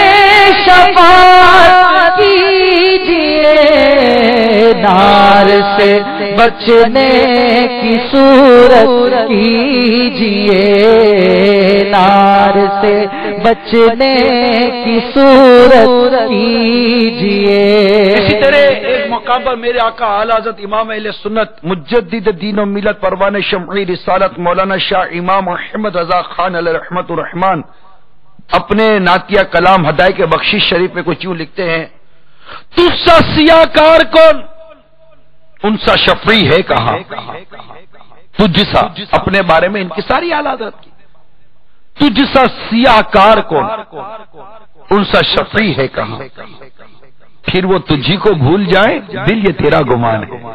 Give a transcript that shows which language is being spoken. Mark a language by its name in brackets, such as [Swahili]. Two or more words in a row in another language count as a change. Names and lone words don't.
[Urdu] شفاعت کیجئے، نار سے بچنے کی صورت کیجئے، نار سے بچنے کی صورت کیجئے۔ اسی طرح ایک مقام پر میرے آقا اعلی حضرت امام اہل سنت مجدد دین و ملت پروان شمعی رسالت مولانا شاہ امام محمد رضا خان علیہ رحمت الرحمان اپنے نعتیہ کلام ہدایت کے بخشش شریف میں کچھ یوں لکھتے ہیں، تجھ سا سیاہ کار کون، ان سا شفیع ہے کہاں، تجھ سا، اپنے بارے میں انکساری اعلی حضرت کی، تجھ سا سیاہ کار کون، ان سا شفیع ہے کہاں، پھر وہ تجھی کو بھول جائے، دل یہ تیرا گمان ہے۔